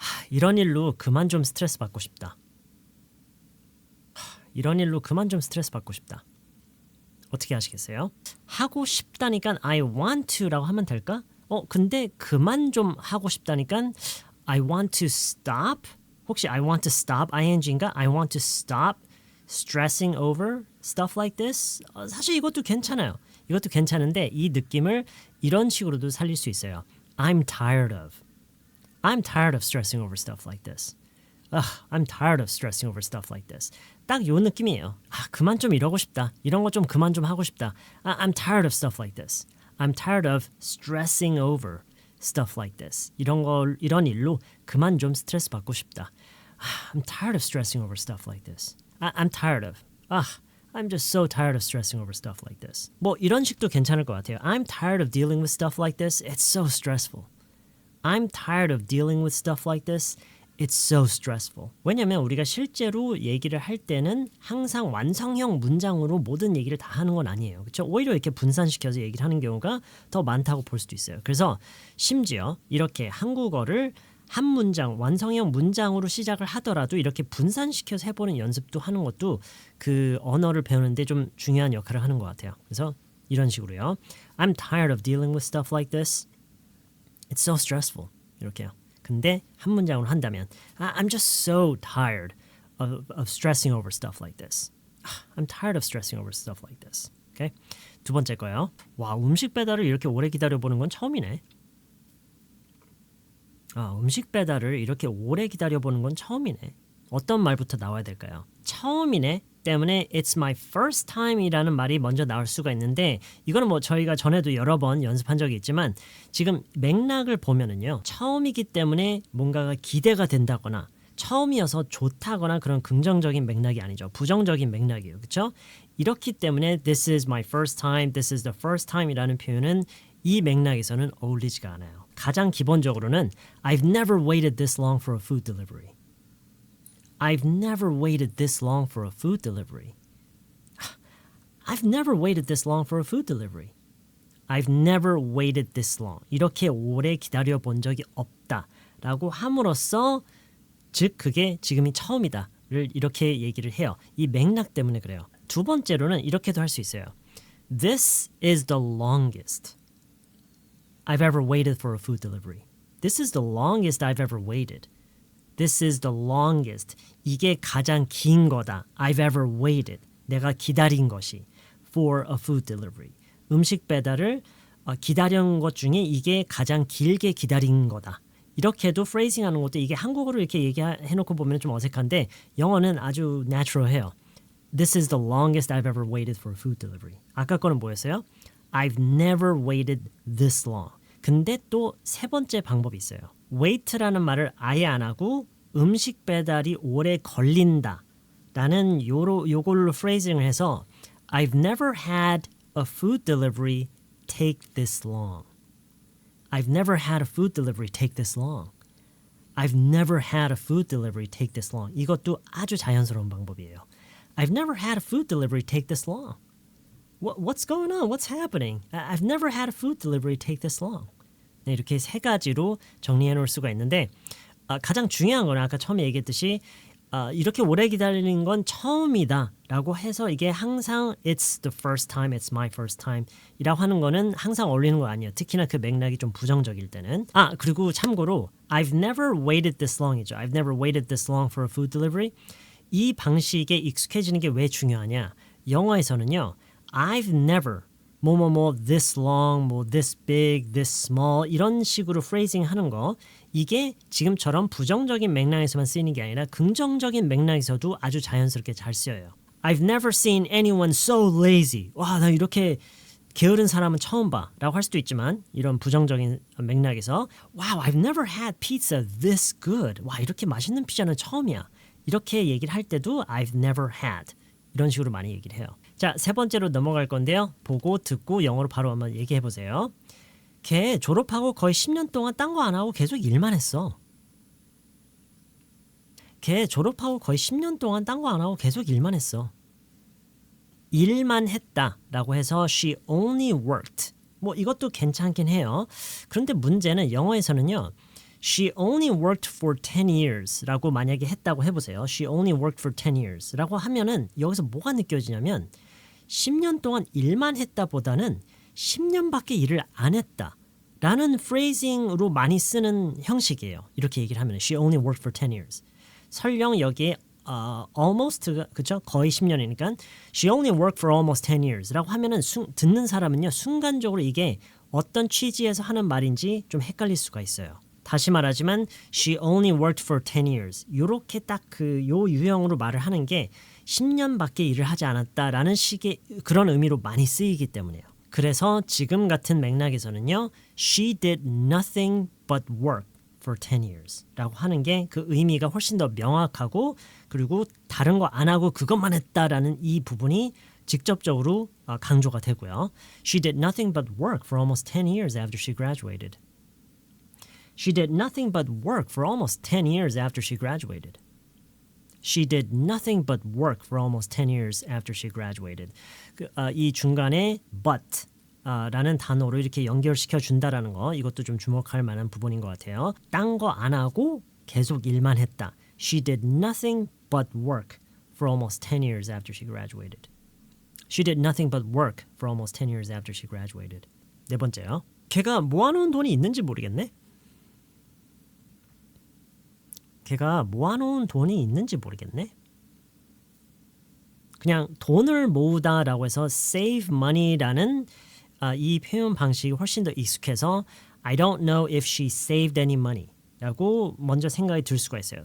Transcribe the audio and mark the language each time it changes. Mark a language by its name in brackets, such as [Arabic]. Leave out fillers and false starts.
[Korean] 이런 일로 그만 좀 스트레스 받고 싶다. 이런 일로 그만 좀 스트레스 받고 싶다. 어떻게 하시겠어요? 하고 싶다니까 [English] I want to [Korean] 라고 하면 될까? 근데 그만 좀 하고 싶다니까 [English] I want to stop? [Korean] 혹시 [English] I want to stop ing인가? I want to stop stressing over stuff like this? [Korean] 사실 이것도 괜찮아요. 이것도 괜찮은데 이 느낌을 이런 식으로도 살릴 수 있어요. [English] I'm tired of stressing over stuff like this. I'm tired of stressing over stuff like this. [Korean] 딱 요 느낌이에요. 그만 좀 이러고 싶다. 이런 거 좀 그만 좀 하고 싶다. [English] I'm tired of stuff like this. I'm tired of stressing over stuff like this. [Korean] 이런 일로 그만 좀 스트레스 받고 싶다. [English] I'm tired of stressing over stuff like this. I'm tired of. I'm just so tired of stressing over stuff like this. [Korean] 뭐 이런 식도 괜찮을 것 같아요. [English] I'm tired of dealing with stuff like this. It's so stressful. I'm tired of dealing with stuff like this. It's so stressful. [Korean] 왜냐면 우리가 실제로 얘기를 할 때는 항상 완성형 문장으로 모든 얘기를 다 하는 건 아니에요. 그렇죠? 오히려 이렇게 분산시켜서 얘기를 하는 경우가 더 많다고 볼 수도 있어요. 그래서 심지어 이렇게 한국어를 한 문장, 완성형 문장으로 시작을 하더라도 이렇게 분산시켜서 해보는 연습도 하는 것도 그 언어를 배우는데 좀 중요한 역할을 하는 것 같아요. 그래서 이런 식으로요. [English] I'm tired of dealing with stuff like this. It's so stressful. [Korean] 이렇게요. 근데 한 문장으로 한다면 [English] I'm just so tired of stressing over stuff like this. I'm tired of stressing over stuff like this. [Korean] Okay? 두 번째 거요. 와, 음식 배달을 이렇게 오래 기다려보는 건 처음이네. 음식 배달을 이렇게 오래 기다려보는 건 처음이네. 어떤 말부터 나와야 될까요? 처음이네 때문에 [English] It's my first time [Korean] 이라는 말이 먼저 나올 수가 있는데 이거는 뭐 저희가 전에도 여러 번 연습한 적이 있지만 지금 맥락을 보면은요. 처음이기 때문에 뭔가가 기대가 된다거나 처음이어서 좋다거나 그런 긍정적인 맥락이 아니죠. 부정적인 맥락이에요. 그렇죠? 이렇기 때문에 [English] This is my first time, this is the first time [Korean] 이라는 표현은 이 맥락에서는 어울리지가 않아요. [English] 가장 기본적으로는 I've never waited this long for a food delivery. I've never waited this long for a food delivery. I've never waited this long for a food delivery. I've never waited this long. [Korean] 이렇게 오래 기다려 본 적이 없다라고 함으로써 즉 그게 지금이 처음이다를 이렇게 얘기를 해요. 이 맥락 때문에 그래요. 두 번째로는 이렇게도 할 수 있어요. [English] This is the longest I've ever waited for a food delivery. This is the longest I've ever waited. This is the longest. [Korean] 이게 가장 긴 거다. [English] I've ever waited. [Korean] 내가 기다린 것이 [English] for a food delivery. [Korean] 음식 배달을 기다린 것 중에 이게 가장 길게 기다린 거다. 이렇게도 phrasing 하는 것도 이게 한국어로 이렇게 얘기해놓고 보면 좀 어색한데 영어는 아주 natural해요. [English] This is the longest I've ever waited for a food delivery. [Korean] 아까 거는 뭐였어요? [English] I've never waited this long. [Korean] 근데 또 세 번째 방법이 있어요. wait라는 말을 아예 안 하고 음식 배달이 오래 걸린다 라는 요걸로 phrasing을 해서 [English] I've never had a food delivery take this long. I've never had a food delivery take this long. I've never had a food delivery take this long. [Korean] 이것도 아주 자연스러운 방법이에요. [English] I've never had a food delivery take this long. What's going on? What's happening? I've never had a food delivery take this long. [Korean] 네, 이렇게 세 가지로 정리해 놓을 수가 있는데 가장 중요한 건 아까 처음에 얘기했듯이 이렇게 오래 기다리는 건 처음이다 라고 해서 이게 항상 [English] It's the first time, [Korean] it's my first time 이라고 하는 거는 항상 어울리는 거 아니에요. 특히나 그 맥락이 좀 부정적일 때는. 그리고 참고로 [English] I've never waited this long이죠. I've never waited this long for a food delivery. [Korean] 이 방식에 익숙해지는 게 왜 중요하냐. 영어에서는요. I've never 뭐뭐뭐 this long, 뭐 this big, this small 이런 식으로 phrasing 하는 거 이게 지금처럼 부정적인 맥락에서만 쓰이는 게 아니라 긍정적인 맥락에서도 아주 자연스럽게 잘 쓰여요. [English] I've never seen anyone so lazy. [Korean] 와, 나 이렇게 게으른 사람은 처음 봐 라고 할 수도 있지만 이런 부정적인 맥락에서 [English] Wow, I've never had pizza this good. [Korean] 와, 이렇게 맛있는 피자는 처음이야. 이렇게 얘기를 할 때도 I've never had 이런 식으로 많이 얘기를 해요. 자, 세 번째로 넘어갈 건데요. 보고 듣고 영어로 바로 한번 얘기해 보세요. 걔 졸업하고 거의 10년 동안 딴 거 안 하고 계속 일만 했어. 걔 졸업하고 거의 10년 동안 딴 거 안 하고 계속 일만 했어. 일만 했다라고 해서 [English] she only worked. [Korean] 뭐 이것도 괜찮긴 해요. 그런데 문제는 영어에서는요. [English] She only worked for 10 years [Korean] 라고 만약에 했다고 해보세요. [English] She only worked for 10 years [Korean] 라고 하면은 여기서 뭐가 느껴지냐면 10년 동안 일만 했다 보다는 10년밖에 일을 안 했다 라는 phrasing으로 많이 쓰는 형식이에요. 이렇게 얘기를 하면 [English] She only worked for 10 years. [Korean] 설령 여기에 almost, 그쵸? 거의 10년이니까 [English] She only worked for almost 10 years [Korean] 라고 하면은 듣는 사람은요. 순간적으로 이게 어떤 취지에서 하는 말인지 좀 헷갈릴 수가 있어요. 다시 말하지만 [English] She only worked for 10 years [Korean] 요렇게 딱 요 유형으로 말을 하는 게 10년밖에 일을 하지 않았다라는 식의 그런 의미로 많이 쓰이기 때문에요. 그래서 지금 같은 맥락에서는요. [English] She did nothing but work for 10 years [Korean] 라고 하는 게 그 의미가 훨씬 더 명확하고 그리고 다른 거 안 하고 그것만 했다라는 이 부분이 직접적으로 강조가 되고요. [English] She did nothing but work for almost 10 years after she graduated. She did nothing but work for almost 10 years after she graduated. She did nothing but work for almost 10 years after she graduated. [Korean] 이 중간에 but 라는 단어로 이렇게 연결시켜 준다라는 거 이것도 좀 주목할 만한 부분인 것 같아요. 딴 거 안 하고 계속 일만 했다. [English] She did nothing but work for almost 10 years after she graduated. She did nothing but work for almost 10 years after she graduated. [Korean] 네 번째요. 걔가 모아놓은 돈이 있는지 모르겠네. 걔가 모아놓은 돈이 있는지 모르겠네. 그냥 돈을 모으다라고 해서 save money라는 이 표현 방식이 훨씬 더 익숙해서 [English] I don't know if she saved any money [Korean] 라고 먼저 생각이 들 수가 있어요.